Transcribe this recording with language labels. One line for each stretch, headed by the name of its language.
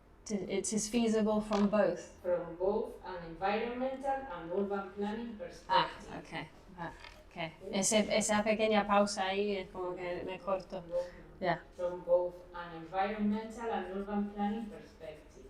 English: It is feasible from both. From both an environmental and urban planning perspective. Okay. Okay.
Spanish: Esa pequeña pausa ahí es como que me corto.
English: Yeah. From both an environmental and urban planning perspective.